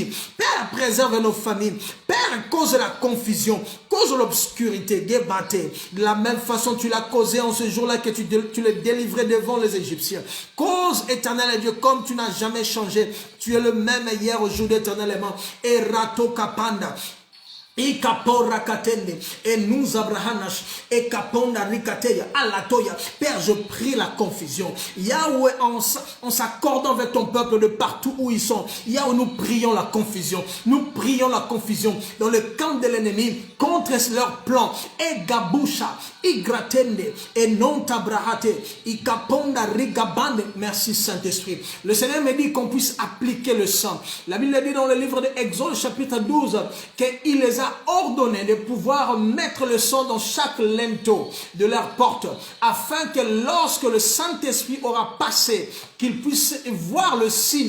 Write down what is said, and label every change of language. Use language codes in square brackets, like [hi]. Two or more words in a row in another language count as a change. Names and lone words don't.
[fr] Père, préserve nos familles. Père, cause la confusion, cause l'obscurité, débattez. De la même façon, tu l'as causé en ce jour-là que tu les délivrais devant les Égyptiens. Cause, éternel Dieu, comme tu n'as jamais changé. Tu es le même hier, aujourd'hui, éternellement. Et rato kapanda. Et kapora katende et nous abrahanash et kaponda rikateya alatoya. Père, je prie la confusion. Yahweh, en s'accordant avec ton peuple de partout où ils sont, Yahweh, nous prions la confusion. Nous prions la confusion dans le camp de l'ennemi contre leurs plans. Et gabusha, igratende et non tabrahate, et kaponda rigabande. Merci Saint-Esprit. Le Seigneur me dit qu'on puisse appliquer le sang. La Bible dit dans le livre de Exode chapitre 12 qu'il les a ordonné de pouvoir mettre le sang dans chaque linteau de leur porte, afin que lorsque le Saint-Esprit aura passé, qu'ils puissent voir le signe.